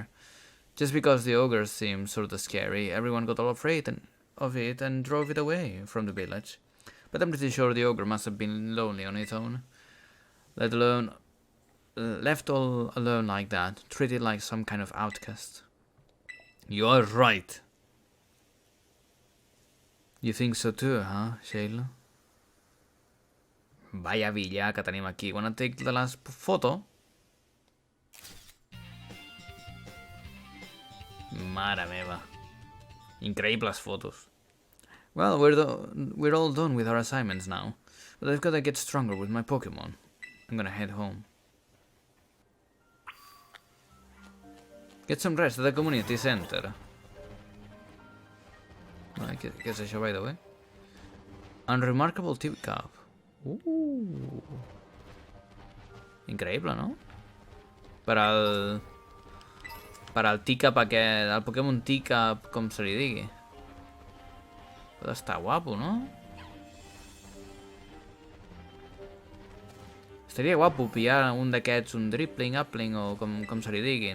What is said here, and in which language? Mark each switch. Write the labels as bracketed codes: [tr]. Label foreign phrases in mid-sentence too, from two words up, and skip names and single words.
[en] Just because the ogre seemed sort of scary, everyone got all afraid of it and drove it away from the village. But I'm pretty sure the ogre must have been lonely on its own. Let alone left all alone like that, treated like some kind of outcast. You are right. You think so too, huh, Sheila? [ca] Vaya villa que tenim aquí. [en] Wanna take the last photo? [ca] Mare meva. Increïbles fotos. [en] Well, we're all done with our assignments now. But I've gotta get stronger with my Pokemon. I'm gonna head home. Get some rest at the community center. [ca] Què és això, [en] by the way? Unremarkable teacup. [ca] Increïble, no? Per al teacup aquest, el Pokémon teacup, com se li digui. Pot estar guapo, no? Estaria guapo pillar un d'aquests, un dribbling, upling o com se li diguin.